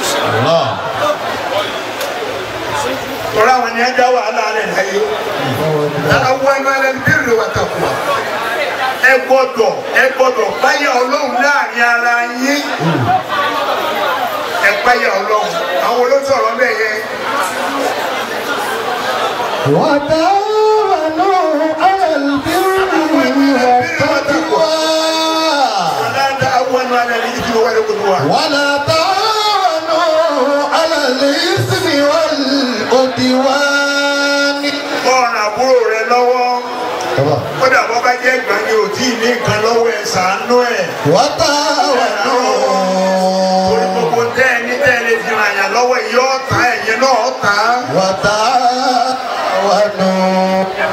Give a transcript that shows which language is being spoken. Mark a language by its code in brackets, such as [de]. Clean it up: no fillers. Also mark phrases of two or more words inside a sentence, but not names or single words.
[yo] tọ́lá àwọn ni ẹ dá wàhálà rẹ̀ láyé àwọn ẹnu ẹlẹ́ni bí rè wà tàkùn ẹ gbọ́dọ̀ báyà ọlọ́run láàrin ara yín ẹ báyà ọlọ́run àwọn olóṣọ̀rọ̀ bẹ́ẹ̀ yẹn. [ar] وتعاونوا على البر والتقوى ولا تعاونوا على الإثم والعدوان. ولا تعاونوا على الإثم والعدوان. [yo] ọ̀ràn àbúrò rẹ lọ́wọ́ kódà bọ́ bá jẹ́ gbàgbé ò tí ì ní nǹkan lọ́wọ́ ẹ̀ ṣàánú ẹ̀. وتعاونوا. torí gbogbo tẹ́ ẹ ní tẹ́ ẹ lè fi ràn yàn lọ́wọ́ yìí ó ta ẹ̀yìn náà ó ta. وتعاونوا.